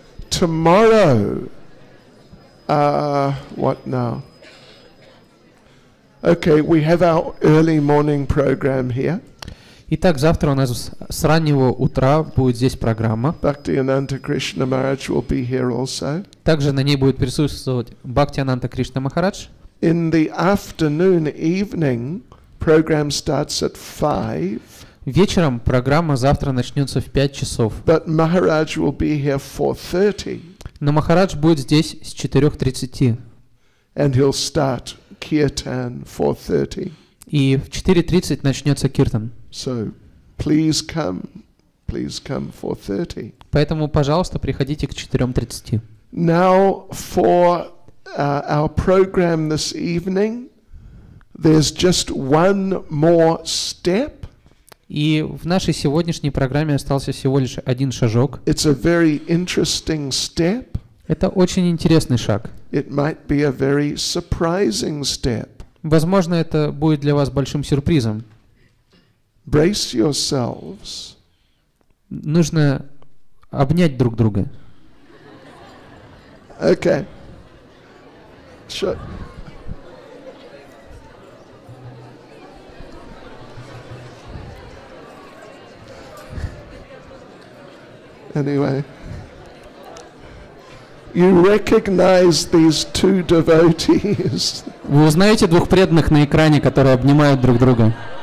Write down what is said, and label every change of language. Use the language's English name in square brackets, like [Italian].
[English] Tomorrow, what now? Okay, we have our early morning program here. [Russian] Итак, завтра у нас с раннего утра будет здесь программа. [English] Bhaktivеданта Krishna Maharaj will be here also. [Russian] Также на ней будет присутствовать Бхактиведанта Кришна Махарадж. [English] In the afternoon, evening, program starts at 5. [Russian] Вечером программа завтра начнется в 5 часов. [English] But Maharaj will be here 4:30. [Russian] Но Махарадж будет здесь с 4:30. [English] And he'll start kirtan 4:30. [Russian] И в 4:30 начнется киртан. [English] So please come 4:30. [Russian] Поэтому, пожалуйста, приходите к 4:30. [English] Now for our program this evening, there's just one more step. [Russian] И в нашей сегодняшней программе остался всего лишь один шажок. [English] It's a very interesting step. [Russian] Это очень интересный шаг. [English] It might be a very surprising step. [Russian] Возможно, это будет для вас большим сюрпризом. [English] Brace yourselves. [Russian] Нужно обнять друг друга. [English] Okay. Sure. Anyway, you recognize these two devotees. [Russian] Вы узнаете двух преданных на экране, которые обнимают друг друга.